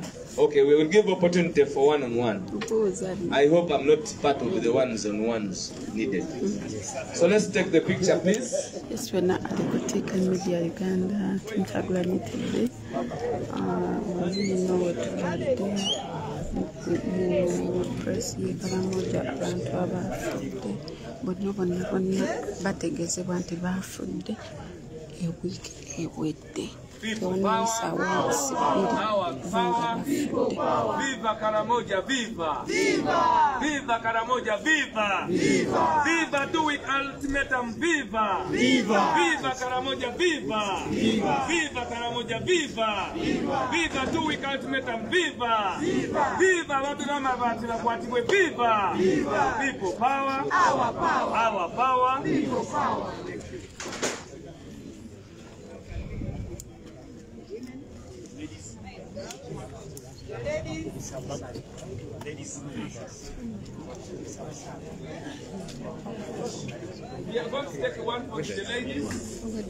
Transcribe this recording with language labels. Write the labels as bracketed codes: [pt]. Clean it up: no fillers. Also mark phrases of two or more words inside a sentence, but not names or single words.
[en] Okay, we will give opportunity for one on one. I hope I'm not part of the ones on ones needed. So let's take the picture, please. Yes, we're not Alikoteka Media Uganda, Intagulani TV. You know what to do. [lg] Press ye karamoja abantu abafite bonna bategezebwa nti bafudde ewiiki ewedde. Tewaniisa weeks bbiri bafudde. [en] Viva Karamoja, viva! Viva! Viva Karamoja, viva! Viva! Viva 2 week ultimatum, viva! Viva! Viva Karamoja, viva! Viva! Viva Karamoja, viva! Viva! Viva 2 week ultimatum, viva! Viva! Viva Babylama Batila Kwatibwe, viva! Viva! People power! Our power! Our power! People power! Ladies. We are going to take one for the ladies.